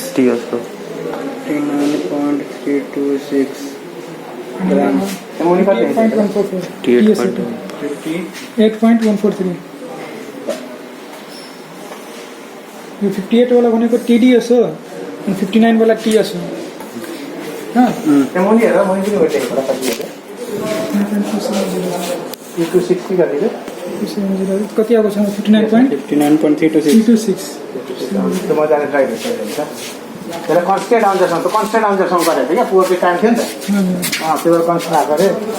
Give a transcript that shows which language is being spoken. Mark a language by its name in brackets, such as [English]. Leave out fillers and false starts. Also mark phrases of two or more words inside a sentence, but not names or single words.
[Hindi] टी उसको [Nepali] 9.326 ग्राम 8.144. टी 8.143. यो 58 वाला भनेको TDS हो अनि 59 वाला TS हो हाँ त्यो मुनि हेर मुनि पनि वेट एउटा कति हो 260 गरिदिनु कति आएको छ 59.326 त्यो मजाले ट्राई हुन्छ त्यसलाई कन्सटेन्ट आउँछसम्म त कन्सटेन्ट आउँछसम्म गरेको थियो क्या पुवरको टाइम थियो नि त त्यो भएर कन्सटेन्ट आएको अरे